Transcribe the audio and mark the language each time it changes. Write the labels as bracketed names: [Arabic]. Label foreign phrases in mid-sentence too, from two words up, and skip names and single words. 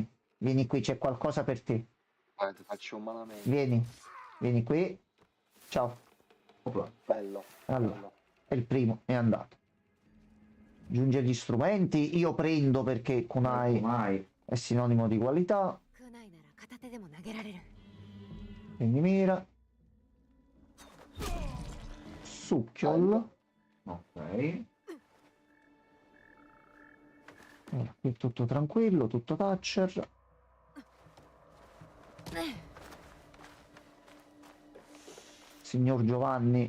[Italian] Vieni qui, c'è qualcosa per te. Vai, ti faccio un manamento. Vieni qui. Ciao. Opla. Bello. Allora, bello. è il primo, è andato. Giunge gli strumenti, io prendo perché kunai Mai. è sinonimo di qualità. [Japanese] 空内なら片手でも投げられる [Italian] Quindi mira. Succhiol. Ok. Allora, qui è tutto tranquillo, tutto Thatcher. Signor Giovanni.